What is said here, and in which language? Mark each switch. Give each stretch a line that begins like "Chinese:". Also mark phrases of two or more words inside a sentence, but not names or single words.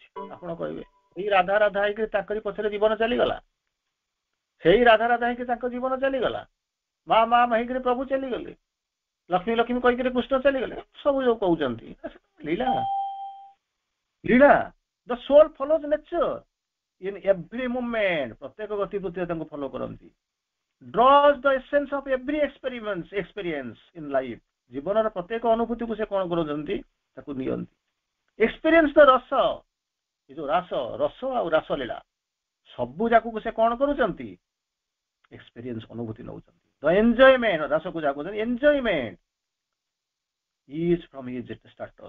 Odia: ଆପଣ କହିବେ ଏଇ ରାଧା ରାଧା ହେଇକି ତାଙ୍କରି ପଛରେ ଜୀବନ ଚାଲିଗଲା, ସେଇ ରାଧା ରାଧା ହେଇକି ତାଙ୍କ ଜୀବନ ଚାଲିଗଲା। ମା ମା ହେଇକିରି ପ୍ରଭୁ ଚାଲିଗଲେ, ଲକ୍ଷ୍ମୀ ଲକ୍ଷ୍ମୀ କହିକିରି କୃଷ୍ଣ ଚାଲିଗଲେ। ସବୁ ଯୋଉ କହୁଛନ୍ତି ଲୀଳା, ଲୀଳା।
English: The soul follows nature in every movement,
Odia: ପ୍ରତ୍ୟେକ ଗତିବିଧିରେ ତାଙ୍କୁ ଫଲୋ କରନ୍ତି।
English: draws the essence of every experience in life,
Odia: ଜୀବନର ପ୍ରତ୍ୟେକ ଅନୁଭୂତିକୁ ସେ କ'ଣ କରୁଛନ୍ତି? ତାକୁ ନିଅନ୍ତି।
English: experience the
Odia: ରସ, ଏ ଯୋଉ ରସ ଆଉ ରାସଲୀଳା ସବୁ ଯାକକୁ ସେ କ'ଣ କରୁଛନ୍ତି? ଏକ୍ସପିରିଏନ୍ସ, ଅନୁଭୂତି ନେଉଛନ୍ତି।
English: the enjoyment,
Odia: ରାସକୁ ଯାହା କହୁଛନ୍ତି
English: enjoyment is from his status.